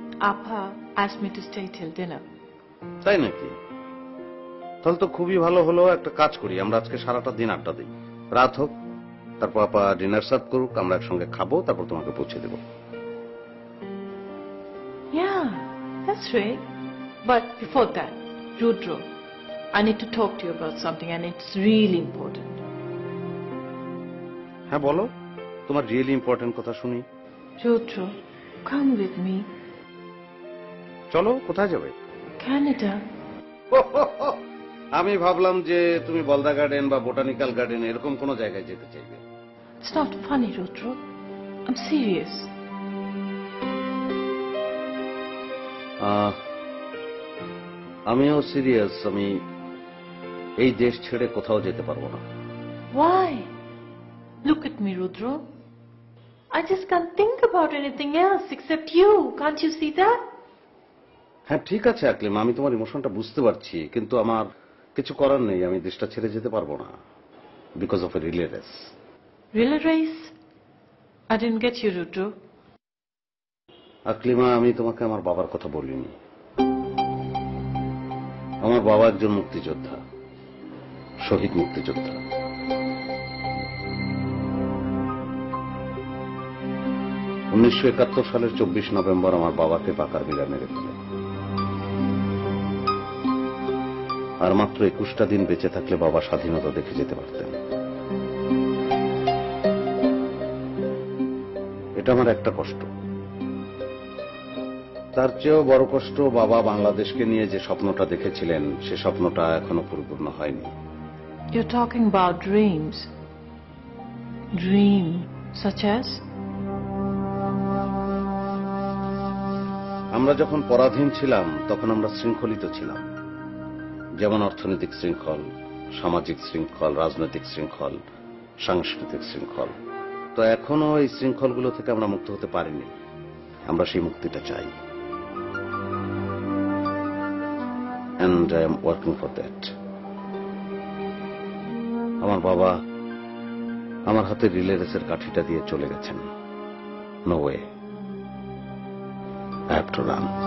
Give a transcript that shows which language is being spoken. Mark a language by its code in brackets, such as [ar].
[en] Appa asked me to stay till dinner. [bn] তাই নাকি? তাহলে তো খুবই ভালো হলো, একটা কাজ করি, আমরা আজকে সারাটা দিন আড্ডা দিই। রাত হোক, তারপর আপা ডিনার সার্ভ করুক, আমরা একসঙ্গে খাবো, তারপর তোমাকে পৌঁছে দেবো। [en] Yeah, that's right. But before that, Rudra, I need to talk to you about something and it's really important. [bn] হ্যাঁ বলো, তোমার [en] really important [bn] কথা শুনি। [en] Rudra, come with me. [bn] চলো, কোথায় যাবে? [en] Canada. [bn] আমি ভাবলাম যে তুমি বলদা গার্ডেন বা বোটানিক্যাল গার্ডেন এরকম কোন জায়গায় যেতে চাইবে। [en] It's not funny, Rudra. I'm serious. [bn] আমিও সিরিয়াস। আমি এই দেশ ছেড়ে কোথাও যেতে পারবো না। [en] Why? Look at me, Rudra. I just can't think about anything else except you. Can't you see that? [bn] হ্যাঁ ঠিক আছে আকলিম, আমি তোমার ইমোশনটা বুঝতে পারছি, কিন্তু আমার কিছু করার নেই, আমি দেশটা ছেড়ে যেতে পারবো না, [en] Because of a relay race. Relay race? I didn't get you, Rudra. [bn] Aklima, আমি তোমাকে আমার বাবার কথা বলিনি। আমার বাবা একজন মুক্তিযোদ্ধা, শহীদ মুক্তিযোদ্ধা। 1971 সালের 24 নভেম্বর আমার বাবাকে পাকার বিড়া মেরে ফেলে। আর মাত্র 21টা দিন বেঁচে থাকলে বাবা স্বাধীনতা দেখে যেতে পারতেন। এটা আমার একটা কষ্ট। তার চেয়েও বড় কষ্ট, বাবা বাংলাদেশকে নিয়ে যে স্বপ্নটা দেখেছিলেন সে স্বপ্নটা এখনো পরিপূর্ণ হয়নি। [en] You're talking about dreams. Dream, such as? [bn] আমরা যখন পরাধীন ছিলাম তখন আমরা শৃঙ্খলিত ছিলাম, যেমন অর্থনৈতিক শৃঙ্খল, সামাজিক শৃঙ্খল, রাজনৈতিক শৃঙ্খল, সাংস্কৃতিক শৃঙ্খল। তো এখনো এই শৃঙ্খলগুলো থেকে আমরা মুক্ত হতে পারিনি। আমরা সেই মুক্তিটা চাই, [en] and I am working for that. [bn] আমার বাবা আমার হাতে রিলে রেসের কাঠিটা দিয়ে চলে গেছেন। [en] No way, I have to run.